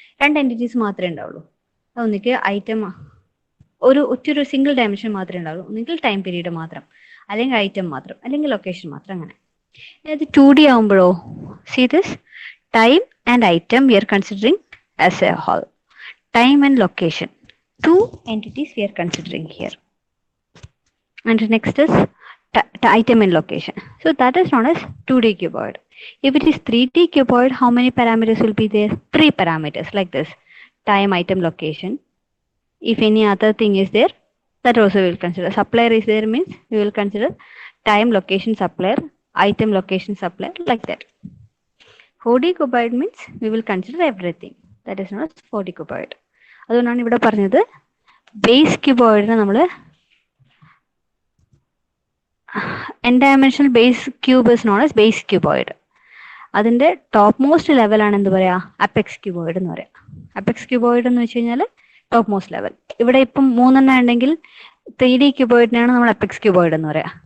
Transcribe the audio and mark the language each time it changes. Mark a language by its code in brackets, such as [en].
[ml] 2 entities മാത്രമേ ഉണ്ടാവുള്ളൂ. അതൊന്നിക്ക് item, ഒറ്റൊരു സിംഗിൾ ഡയമെൻഷൻ മാത്രമേ ഉണ്ടാവുള്ളൂ. ഒന്നുകിൽ ടൈം പീരീഡ് മാത്രം, അല്ലെങ്കിൽ ഐറ്റം മാത്രം, അല്ലെങ്കിൽ ലൊക്കേഷൻ മാത്രം, അങ്ങനെ. ഇത് 2D ആവുമ്പോഴോ, [en] See this time and item we are considering as a whole. Time and location, 2 entities we are considering here. And next is item and location. So that is known as 2D cuboid. If it is 3D cuboid, how many parameters will be there? 3 parameters like this: time, item, location. If any other thing is there, that also we will consider. Supplier is there means we will consider time, location, supplier, item, location, supplier, like that. 4D cuboid means we will consider everything. That is known as 4D cuboid. [ml] അതുകൊണ്ടാണ് ഇവിടെ പറഞ്ഞത് base ക്യൂബോയിഡിനെ നമ്മൾ [en] n-dimensional base cube is known as base cuboid. [ml] അതിന്റെ top most ലെവലാണ് എന്ത് പറയാ? Apex cuboid എന്ന് പറയാം. അപ്പെക്സ് ക്യൂബോയിഡ് എന്ന് വെച്ച് കഴിഞ്ഞാൽ ടോപ്പ് മോസ്റ്റ് ലെവൽ. ഇവിടെ ഇപ്പം 3 ഉണ്ടെങ്കിൽ 3D ക്യൂബോയിഡിനാണ് നമ്മൾ അപ്പെക്സ് ക്യൂബോയിഡ് എന്ന് പറയാം.